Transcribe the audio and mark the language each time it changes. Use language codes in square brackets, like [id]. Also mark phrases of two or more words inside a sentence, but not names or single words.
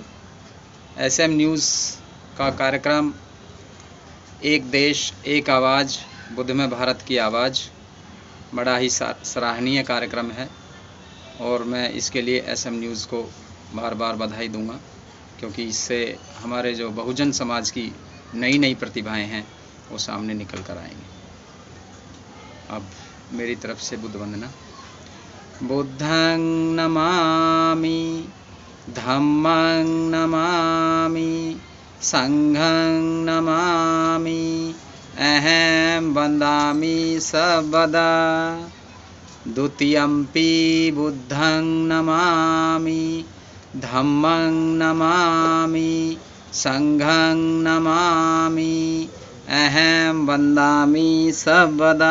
[hi] एसएम न्यूज़ का कार्यक्रम एक देश एक आवाज़ बुद्ध में भारत की आवाज़ बड़ा ही सराहनीय कार्यक्रम है और मैं इसके लिए एसएम न्यूज़ को बार बार बधाई दूंगा, क्योंकि इससे हमारे जो बहुजन समाज की नई नई प्रतिभाएं हैं वो सामने निकल कर आएंगी। अब मेरी तरफ से बुद्ध वंदना। [pi] बुद्धं नमामि, धम्मं नमामि, संघं नमामि, अहं वन्दामि सर्वदा। द्वितीयम्पि बुद्धं नमामि, धम्मं नमामि, संघं नमामि, अहं वन्दामि सर्वदा।